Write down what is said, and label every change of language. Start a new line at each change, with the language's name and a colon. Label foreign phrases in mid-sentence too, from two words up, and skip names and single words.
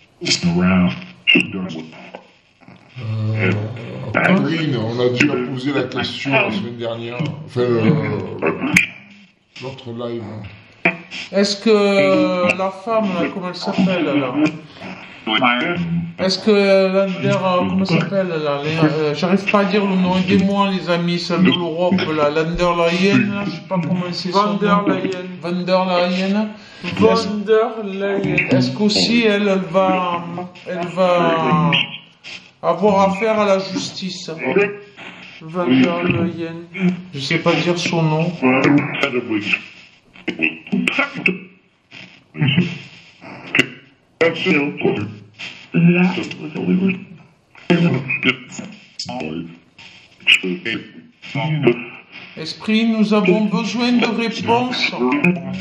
French: Catherine, on a déjà posé la question la semaine dernière, enfin l'autre live. Est-ce que la femme, là, comment elle s'appelle là? Est-ce que Lander, comment elle s'appelle là? J'arrive pas à dire le nom, aidez-moi les amis, celle de l'Europe, là, Lander Leyen, là, je sais pas comment c'est son nom. Van der Leyen. Van der Leyen. Van der Leyen. Est-ce qu'aussi elle va avoir affaire à la justice? Van der Leyen. Je sais pas dire son nom. Esprit, nous avons besoin de réponses.